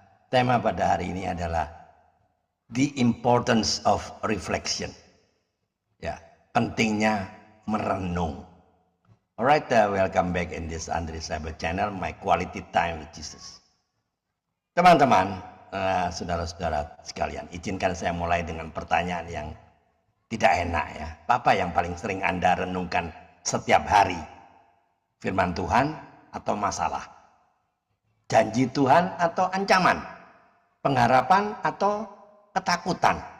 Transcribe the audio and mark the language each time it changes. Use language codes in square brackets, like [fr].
[id] Tema pada hari ini adalah [en] the importance of reflection. [id] Ya, pentingnya merenung. [en] Alright, welcome back in this Andre Cyber Channel, my quality time with Jesus. [id] Teman-teman, saudara-saudara sekalian, izinkan saya mulai dengan pertanyaan yang tidak enak ya. Apa yang paling sering Anda renungkan setiap hari? Firman Tuhan atau masalah? Janji Tuhan atau ancaman? Pengharapan atau ketakutan?